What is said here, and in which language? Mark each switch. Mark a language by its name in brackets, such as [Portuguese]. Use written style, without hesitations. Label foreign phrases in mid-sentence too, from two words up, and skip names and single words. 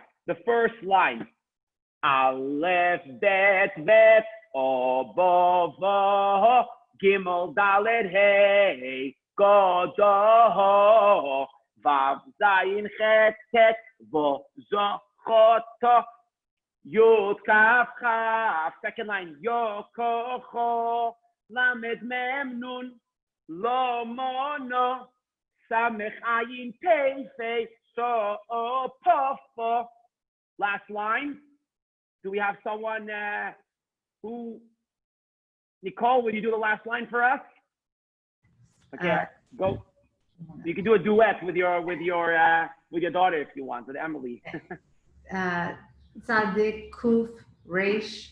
[English] The first line, [Hebrew] אלף, בית, בית, אוֹ, בּוֹ, בוֹ, גימל, דלת, הא, גוֹ, דוֹ, הוֹ, ויו, זין, חית, טית, ווֹ, זוֹ, חוֹ, טוֹ, יוד, כף, כף. [English] Second line, [Hebrew] יוֹ, כּוֹ, כוֹ, למד, מם, נון, לוֹ, מוֹ, נוֹ, סמך, עין, פא, פא, סוֹ, אוֹ, פּוֹ, פוֹ. [English] Last line. Do we have someone who? Nicole, will you do the last line for us? Okay, go. You can do a duet with your daughter if you want, with Emily. [Hebrew] צדי קוף ריש.